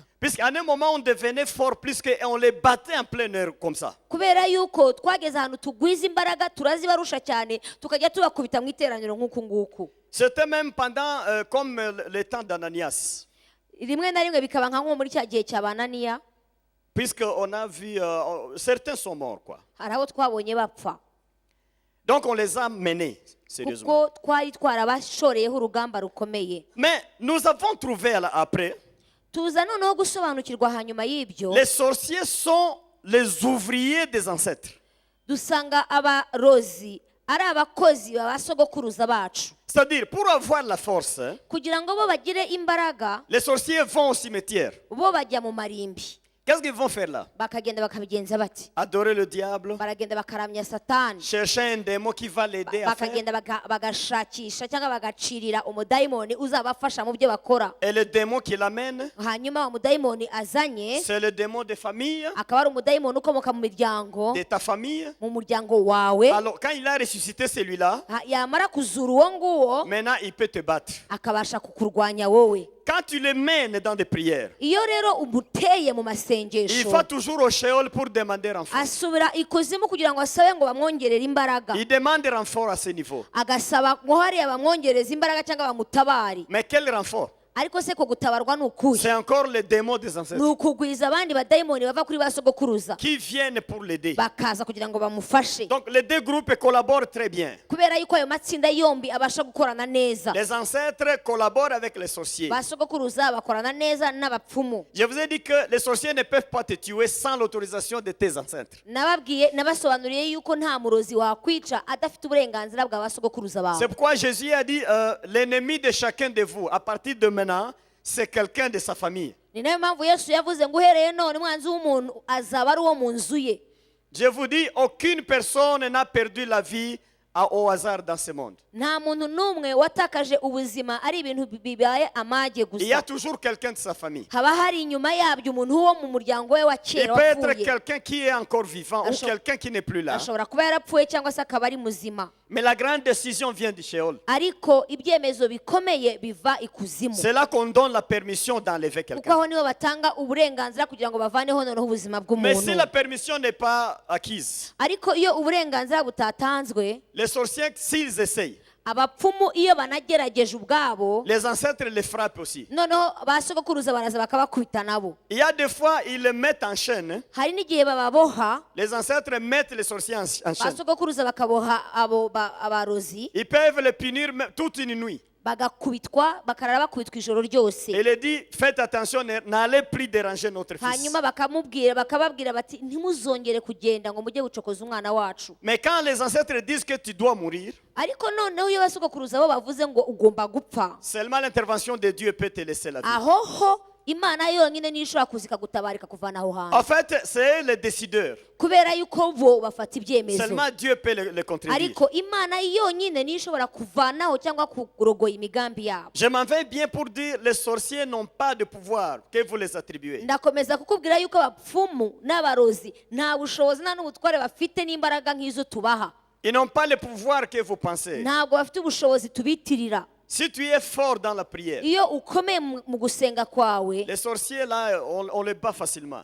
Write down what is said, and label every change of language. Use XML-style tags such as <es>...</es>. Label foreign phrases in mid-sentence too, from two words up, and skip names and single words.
<fr>Puisqu'à un moment, on devenait fort plus qu'on les battait en plein air comme ça.</fr> <rw>kubera yuko twageze ahantu tugwiza imbaraga turazibarusha cyane tukajya tubakubita mu iteraniro nk'uku nguku</rw> <fr>C'était même pendant, comme le temps d'Ananias.</fr> <rw>rimwe na rimwe bikaba nka nko muri cya gihe cya bananiya</rw> <fr>Puisqu'on a vu, certains sont morts, quoi.</fr> <rw>hari abo twabonye bapfa</rw> <fr>Donc on les a menés, sérieusement.</fr> <rw>kuko twari twarabashoreyeho urugamba rukomeye</rw> <fr>Mais nous avons trouvé après,</fr> <rw>tuza noneho gusobanukirwa hanyuma y'ibyo</rw> <fr>les sorciers sont les ouvriers des ancêtres.</fr> <rw>dusanga abarozi ari abakozi babasogokuruza bacu</rw> <fr>C'est-à-dire, pour avoir la force,</fr> <rw>kugira ngo bo bagire imbaraga</rw> <fr>les sorciers vont au cimetière.</fr> <rw>bo bajya mu marimbi</rw> <fr>Qu'est-ce qu'ils vont faire là?</fr> <rw>bakagenda bakabigenza bati</rw> <fr>Adorer le diable,</fr> <rw>baragenda bakaramya satani</rw> <fr>chercher un démon qui va l'aider à faire.</fr> <rw>bakagenda bagashakisha cyangwa bagacirira umudayimoni uzabafasha mu byo bakora</rw> <fr>Et le démon qui l'amène,</fr> <rw>hanyuma wa mudayimoni azanye</rw> <fr>c'est le démon de famille,</fr> <rw>akaba ari umudayimoni ukomoka mu miryango</rw> <fr>de ta famille.</fr> <rw>mu muryango wawe</rw> <fr>Alors, quand il a ressuscité celui-là,</fr> <rw>yamara kuzura uwo nguwo</rw> <fr>maintenant il peut te battre.</fr> <rw>akabasha kukurwanya wowe</rw> <fr>Quand tu le mènes dans des prières,</fr> <rw>iyo rero umuteye mu</rw> <fr>il</fr> <rw>masengesho</rw> <fr>va toujours au Sheol pour demander renfort.</fr> <rw>asubira ikuzimu kugira ngo asabe ngo bamwongerere imbaraga</rw> <fr>Il demande renfort à ce niveau.</fr> <rw>agasaba ngo hariya bamwongereze imbaraga cyangwa bamutabare</rw> <fr>Mais quel renfort?</fr> <rw>ariko se ko gutabarwa ni ukuhe</rw> <fr>C'est encore le démon des</fr> <rw>ni</rw> <fr>ancêtres</fr> <rw>ukugwiza abandi badayimoni bava kuri ba sogokuruza</rw> <fr>qui viennent pour l'aider.</fr> <rw>bakaza kugira ngo bamufashe</rw> <fr>Donc les deux groupes collaborent très bien.</fr> <rw>kubera yuko ayo matsinda yombi abasha gukorana neza</rw> <fr>Les ancêtres collaborent avec les sorciers.</fr> <rw>ba sogokuruza bakorana neza n'abapfumu</rw> <fr>Je vous ai dit que les sorciers ne peuvent pas te tuer sans l'autorisation de tes ancêtres.</fr> <rw>nabasobanuriye yuko nta murozi wakwica adafite uburenganzira bwa ba sogokuruza bawe</rw> <fr>C'est pourquoi Jésus a dit, l'ennemi de chacun de vous, à partir de maintenant, c'est quelqu'un de sa famille.</fr> <rw>ni nayo mpamvu yesu yavuze ngo uhereye none umwanzi w'umuntu azaba ari uwo mu nzu ye</rw> <fr>Je vous dis, aucune personne n'a perdu la vie au hasard dans ce monde.</fr> <rw>nta muntu n'umwe watakaje ubuzima ari ibintu bibaye amage</rw> <fr>Il y a</fr> <rw>gusa</rw> <fr>toujours quelqu'un de sa famille.</fr> <rw>haba hari inyuma yabyo umuntu wo mu muryango we wa</rw> <fr>Il</fr> <rw>kera</rw> <fr>peut être</fr> <rw>wapfuye</rw> <fr>quelqu'un qui est encore vivant ou</fr> <rw>Ashobora-</rw> <fr>quelqu'un qui n'est plus là.</fr> <rw>ashobora kuba yarapfuye cyangwa se akaba ari muzima</rw> <fr>Mais la grande décision vient du Sheol.</fr> <rw>ariko ibyemezo bikomeye biva ikuzimu</rw> <fr>C'est là qu'on donne la permission d'enlever</fr> <rw>kuko</rw> <fr>quelqu'un.</fr> <rw>aho niho batanga uburenganzira kugira ngo bavaneho noneho ubuzima</rw> <fr>Mais si</fr> <rw>bw'umuntu</rw> <fr>la permission n'est pas acquise,</fr> <rw>ariko iyo uburenganzira butatanzwe</rw> <fr>les sorciers, s'ils essayent,</fr> <rw>abapfumu iyo banagerageje ubwabo</rw> <fr>les ancêtres les frappent aussi.</fr> <rw>noneho ba sogokuruza baraza bakabakubita nabo</rw> <fr>Il y a des fois, ils les mettent en chaîne. Hein.</fr> <rw>hari n'igihe bababoha</rw> <fr>Les ancêtres mettent les sorciers en</fr> <rw>ba</rw> <fr>chaîne.</fr> <rw>sogokuruza bakaboha abo abarozi</rw> <fr>Ils peuvent les punir toute une nuit.</fr> <rw>bagakubitwa bakarara bakubitwa ijoro ryose</rw> <fr>Et il dit, faites attention, n'allez plus déranger notre fils.</fr> <rw>hanyuma bakababwira bati ntimuzongere kugenda ngo mujye gucokoza umwana wacu</rw> <fr>Mais quand les ancêtres disent que tu dois mourir,</fr> <rw>ariko noneho iyo basogokuruza bo bavuze ngo ugomba gupfa</rw> <fr>seulement l'intervention de Dieu peut te laisser la vie.</fr> <rw>aho ho imana yonyine niyo ishobora kuza ikagutabarika ikakuvana aho</rw> <fr>En</fr> <rw>hantu</rw> <fr>fait, c'est les décideurs.</fr> <rw>kubera yuko bo bafata ibyemezo</rw> <fr>Seulement Dieu peut les contredire.</fr> <rw>ariko imana yonyine niyo ishobora kuvanaho cyangwa kurogoya imigambi yabo</rw> <fr>Je m'en vais bien pour dire les sorciers n'ont pas de pouvoir que vous les attribuez.</fr> <rw>ndakomeza kukubwira yuko abapfumu n'abarozi nta bushobozi nta n'ubutware bafite n'imbaraga nk'izo tubaha</rw> <fr>Ils n'ont pas le pouvoir que vous pensez.</fr> <rw>ntabwo bafite ubushobozi tubitirira</rw> <fr>Si tu es fort dans la prière,</fr> <rw>iyo ukomeye mu gusenga kwawe</rw> <fr>les sorciers là, on les bat facilement.</fr>